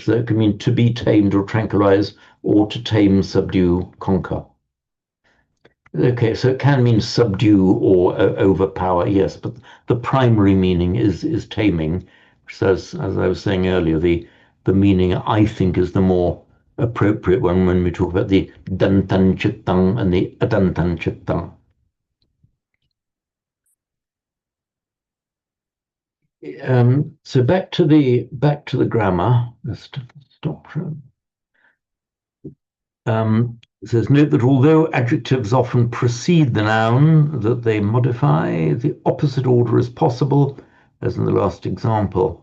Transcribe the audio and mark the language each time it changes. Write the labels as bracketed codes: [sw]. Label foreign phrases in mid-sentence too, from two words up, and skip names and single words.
[en] So it can mean to be tamed or tranquilize, or to tame, subdue, conquer. Okay, so it can mean subdue or overpower, yes, but the primary meaning is taming. So as I was saying earlier, the meaning I think is the more appropriate one when we talk about the [pi] dantan chittang [en] and the [pi] adantan chittang. [en] So back to the grammar. Let's stop. It says, note that although adjectives often precede the noun that they modify, the opposite order is possible, as in the last example.